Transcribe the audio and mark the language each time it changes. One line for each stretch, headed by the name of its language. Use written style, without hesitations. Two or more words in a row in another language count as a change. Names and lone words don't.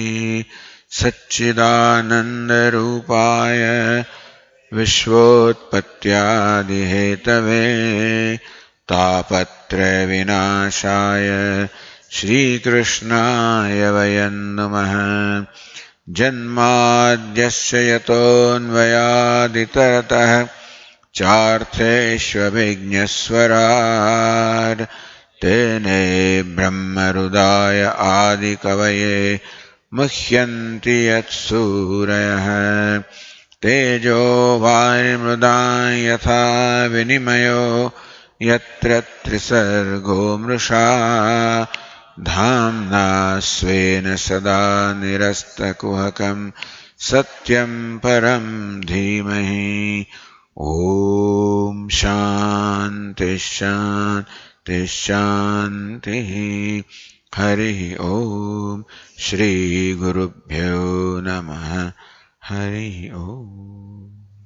Sanskrit: સચ્ચિદાનંદરૂપાય વિશ્વોત્પત્યાદિહેતવે તાપત્રય વિનાશાય શ્રીકૃષ્ણાય વયં નમઃ. જન્માદ્યસ્ય યતોન્વયાદિતરતઃ ચાર્થેષ્વभिज्ञस्वराट् तेने ब्रह्महृदाय आदिकवये मुह्यन्ति यत्सूरयः. तेजो वायुर्मृदां यथा विनिमयो यत्र त्रिसर्गो मृषा धाम्ना स्वेन सदा निरस्तकुहकं सत्यं परं धीमहि. ઓમ શાંતિ શાંતિ શાંતિ. હરિ ઓમ. શ્રી ગુરુભ્યો નમઃ. હરિ ઓમ.